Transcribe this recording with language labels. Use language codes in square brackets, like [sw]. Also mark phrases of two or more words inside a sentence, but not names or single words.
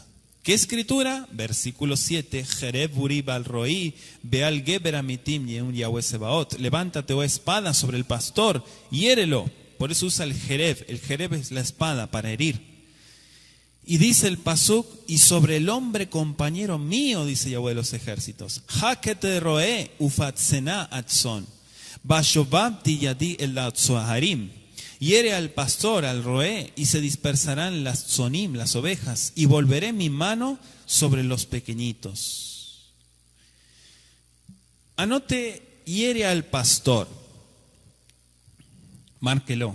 [es] ¿Qué escritura? Versículo 7, [he] חרב עורי על רעי ועל גבר עמיתי נאם יהוה צבאות. [es] Levántate, oh espada, sobre el pastor, hiérelo. Por eso usa el Jereb es la espada para herir. Y dice el pasuk, y sobre el hombre compañero mío, dice Yahweh de los ejércitos, [he] הך את הרעה ותפוצין הצאן והשבתי ידי על הצערים. [es] Hiere al pastor, al roé, y se dispersarán las tzonim, las ovejas, y volveré mi mano sobre los pequeñitos. Anote, hiere al pastor. Márquelo.